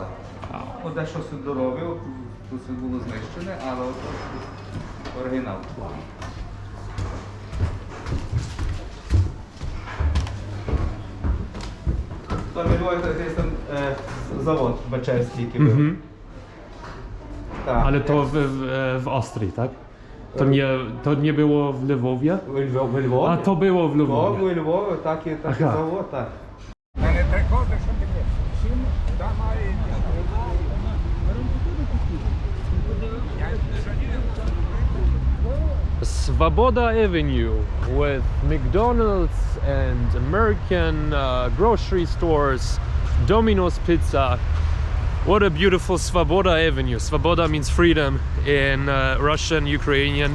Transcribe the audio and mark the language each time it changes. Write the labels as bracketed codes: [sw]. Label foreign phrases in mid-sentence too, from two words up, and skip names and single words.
[uk] От дещо все доробив, тут все було знищене, але от оригінал. Там у Львові є там завод Baczewski, який був. [pl] Tak. Ale to w Austrii, tak? To nie było w Lwowie? [uk] У Львові. [pl] A to było w [uk] У [pl] Lwowie. [uk] Львові, так і Ага. завод, так. Не приходиш, що таке. Всім давай. [en] Svoboda Avenue with McDonald's and American grocery stores, Domino's Pizza. What a beautiful Svoboda Avenue. Svoboda means freedom in Russian, Ukrainian.